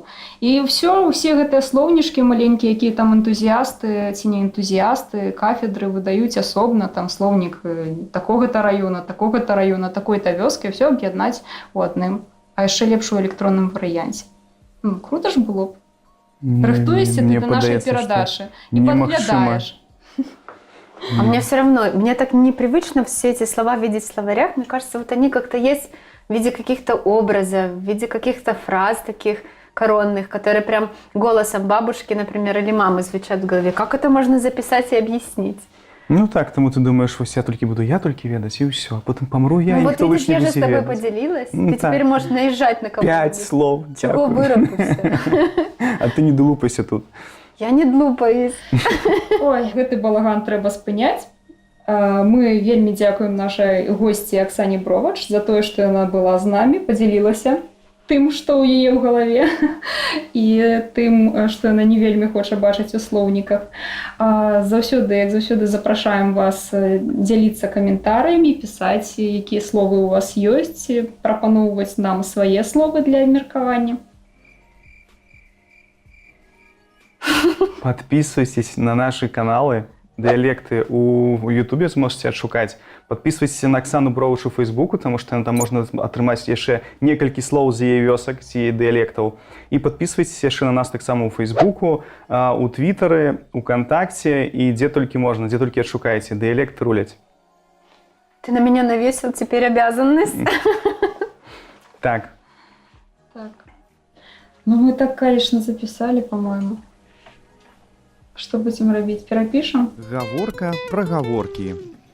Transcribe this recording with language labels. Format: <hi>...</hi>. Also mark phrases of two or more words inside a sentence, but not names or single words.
<be>І усе гэтыя слоўнічкі маленькія, якія там энтузіасты ці не энтузіасты, кафедры выдаюць асобна, там слоўнік такога-то раёна, такой-то вёскі, ўсё аб'яднаць у адным, а яшчэ лепш у электронным варыянце. Ну, круто ж было б. Рыхтуешся ты да нашай перадачы і падглядаеш.</be> <ru>А мне все равно, мне так непривычно все эти слова видеть в словарях. Мне кажется, вот они как-то есть в виде каких-то образов, в виде каких-то фраз таких коронных, которые прям голосом бабушки, например, или мамы звучат в голове. Как это можно записать и объяснить? Ну так, тому ты думаешь,</ru> <be>вось я толькі ведаць, і ўсё. А потым памру я,</be> <ru>ну,</ru> <be>і</be> <ru>вот</ru> <be>ніхто больш не</be> <ru>я же</ru> <be>будзе</be> <ru>с тобой</ru> <be>ведаць.</be> <ru>поделилась. Ну, ты так. теперь можешь наезжать на кого-то. 5 слов, Чего</ru> <uk>дякую.</uk> <ru>вырапился?</ru> <be>А ты не долупайся тут.</be> <ru>Я не длупаюсь.</ru> <be>Ой, гэты балаган трэба спыняць. Мы вельмі дзякуем нашай госці Аксане Бровач за тое, што яна была з намі, падзялілася тым, што ў яе ў галаве, і тым, што яна не вельмі хоча бачыць у слоўніках. Як заўсёды, запрашаем вас дзяліцца каментарамі, пісаць, якія словы ў вас ёсць, прапаноўваць нам свае словы для абмеркавання.</be> <ru>Подписывайтесь на наши каналы, диалекты у Ютубе сможете отшукать. Подписывайтесь на Оксану Бровач у Фейсбуку, потому что там можно</ru> <be>атрымаць яшчэ некалькі слоў з яе вёсак, з яе дыялектаў.</be> <ru>І подписывайтесь яшчэ на нас таксама у Фейсбуку, у Твиттере, у ВКонтакте и где только можно, где только отшукаете. Диалекты рулять. Ты на меня навесил теперь обязанность. Так. Ну, мы так, конечно, записали, по-моему. Что будем робить?</ru> <be>Перапишем? Гаворка пра гаворкі.</be>